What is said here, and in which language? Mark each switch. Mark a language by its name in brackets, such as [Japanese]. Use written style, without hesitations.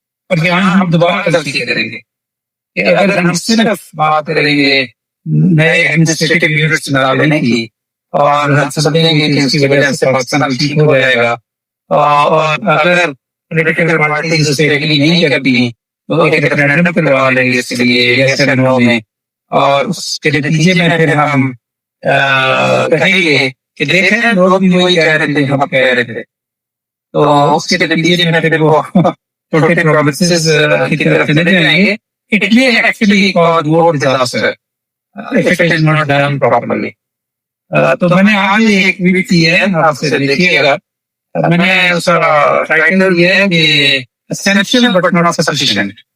[Urdu] اور یہاں ہم دوبارہ غلطی کریں گے کہ اگر ہم صرف بات کریں گے نئے ایڈمنسٹریٹو یونٹس بنا لینے کی اور ہم سمجھیں گے کہ اس کی وجہ سے پاکستان ٹھیک ہو جائے گا, اور اگر پولیٹیکل پارٹیز اس پہ ایگری نہیں کرتی تو ایک ریفرینڈم کروا لیں گے اس کے لیے یس اور نو میں, اور اس کے نتیجے میں پھر ہم کہیں گے کہ دیکھیں لوگ بھی وہی کہہ رہے تھے ہم کہہ رہے تھے. تو اس کے نتیجے میں پھر وہ چھوٹے پروونسز کی طرف چلے جائیں گے. [English] It may actually cause more disaster if it is not done properly. [Urdu] تو میں نے آج ایک ویڈیو کی ہے, آپ سے دیکھیے گا. میں نے اس کا ٹائٹل یہ ہے کہ [English] essential but not sufficient.